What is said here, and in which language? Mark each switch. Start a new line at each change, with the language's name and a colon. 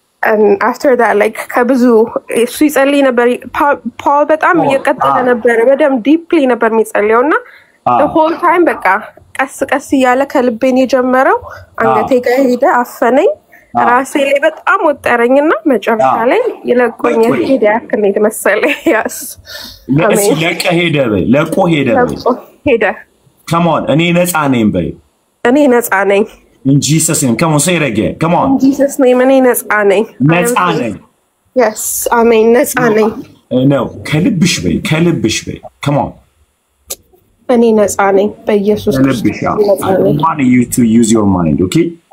English: and after that like
Amharic: ከብዙ እሱ ይጸልይ ነበር ፓል በጣም እየቀጠለ ነበር በደም ዲፕሊ ነበር የሚጸልየውና
English: the whole time
Amharic: በቃ ቀስ ያለ ከልቤን የጀመረው አንገቴ ጋር ሄደ አፈነኝ ራሴ ላይ በጣም ወጠረኝና መጨረሻ ላይ ይለቆኝ ሄደ ያክል ነው መሰለኝ ያስ ለቆ ሄደ
English: come on
Amharic: እኔ ነፃ ነኝ በይ እኔ ነፃ ነኝ
English: in Jesus name come on say it again come on in Jesus name
Amharic: እኔ ነፃ ነኝ
English: yes amen
Amharic: ነፃ ነኝ
English: no
Amharic: ከልብሽ በይ
English: come on
Amharic: እኔ ነፃ ነኝ በኢየሱስ ክርስቶስ
English: I want you to use your mind okay